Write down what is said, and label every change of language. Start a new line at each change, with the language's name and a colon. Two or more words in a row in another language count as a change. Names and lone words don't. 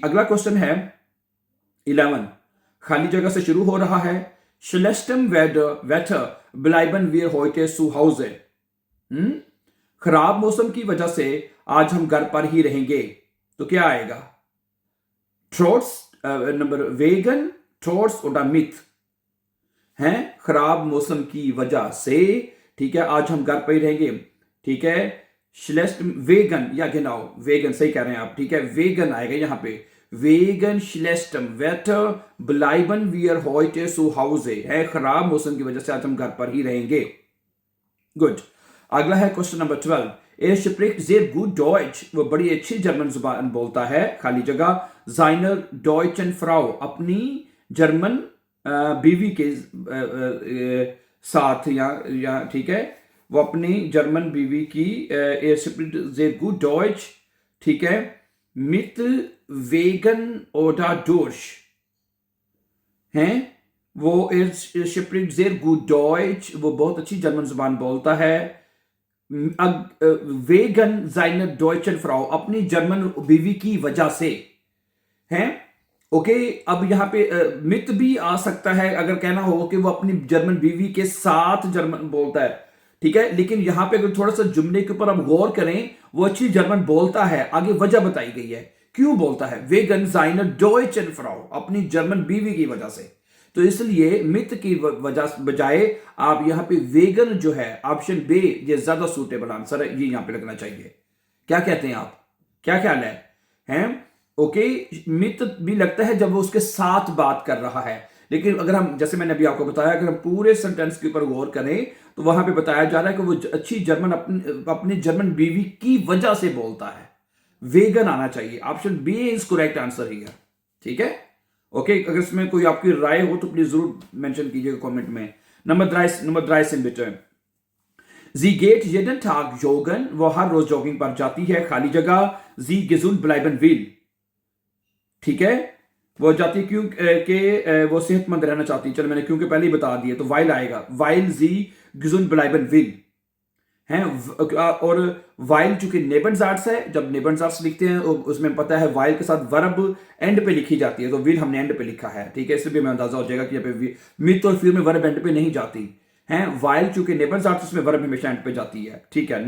Hindi: अगला क्वेश्चन है 11, खाली जगह से शुरू हो रहा है,
German: schlechtem Wetter bleiben wir heute zu Hause,
Hindi: खराब मौसम की वजह से आज हम घर पर ही रहेंगे, तो क्या आएगा, ट्रोट्स, नंबर वेगन,
German: trotz oder mit,
Hindi: हैं, खराब मौसम की वजह से, ठीक है, आज हम घर पर ही रहेंगे, ठीक है,
German: schlecht wegen,
Hindi: या genau, वेगन सही कह रहे हैं आप, ठीक है, वेगन आएगा यहाँ पे,
German: wegen schlechtem Wetter bleiben wir heute zu Hause,
Hindi: है, खराब मौसम की वजह से आज हम घर पर ही रहेंगे। गुड, अगला है क्वेश्चन नंबर 12,
German: er spricht sehr gut Deutsch,
Hindi: वो बड़ी अच्छी जर्मन जुबान बोलता है, खाली जगह
German: seiner deutschen Frau,
Hindi: अपनी जर्मन बीवी के साथ, या ठीक है, वो अपनी जर्मन बीवी की,
German: er spricht sehr gut Deutsch,
Hindi: ठीक है,
German: mit, wegen oder durch,
Hindi: हैं, वो er spricht sehr gut Deutsch, वो बहुत अच्छी जर्मन जुबान बोलता है,
German: वेगन seiner deutschen Frau,
Hindi: अपनी जर्मन बीवी की वजह से, हैं, ओके, अब यहाँ पे मित भी आ सकता है अगर कहना हो कि वो अपनी जर्मन बीवी के साथ जर्मन बोलता है, ठीक है, लेकिन यहाँ पे अगर थोड़ा सा जुमले के ऊपर आप गौर करें, वो अच्छी जर्मन बोलता है, आगे वजह बताई गई है क्यों बोलता है,
German: wegen seiner deutschen Frau,
Hindi: अपनी जर्मन बीवी की वजह से, तो इसलिए मित की वजह बजाय आप यहाँ पे वेगन जो है,
English: option B,
Hindi: ये ज्यादा
English: suitable answer
Hindi: है, ये यहाँ पे लगना चाहिए। क्या कहते हैं आप, क्या ख्याल है, हैं, ओके, मित भी लगता है जब वो उसके साथ बात कर रहा है, लेकिन अगर हम, जैसे मैंने अभी आपको बताया, अगर हम पूरे सेंटेंस के ऊपर गौर करें तो वहां पे बताया जा रहा है कि वो अच्छी जर्मन अपनी जर्मन बीवी की वजह से बोलता है, वेगन आना चाहिए,
English: option B is correct answer here,
Hindi: ठीक है, ओके, अगर इसमें कोई आपकी राय हो तो प्लीज जरूर मेंशन कीजिएगा कमेंट में।
German: नंबर 13 बिटे, sie geht jeden Tag joggen,
Hindi: वो हर रोज जॉगिंग पर जाती है, खाली जगह
German: sie gesund bleiben will,
Hindi: ठीक है, वो जाती है क्योंकि वो सेहतमंद रहना चाहती है। चलो मैंने क्योंकि पहले ही बता दिया, तो वाइल आएगा,
German: weil sie gesund bleiben will
Hindi: हैं। और वाइल चूंकि नेबनजार्ट्स है, जब नेबनजार्ट्स लिखते हैं उसमें पता है वाइल के साथ
English: verb end
Hindi: पे लिखी जाती है, तो विल हमने एंड पे लिखा है, ठीक है। इससे भी हमें अंदाजा हो जाएगा कि यहाँ पे मिथ और फिर में
English: verb end
Hindi: पे नहीं जाती हैं। वाइल चूंकि नेबनजार्ट्स उसमें वर्ब हमेशा एंड पे जाती है, ठीक है।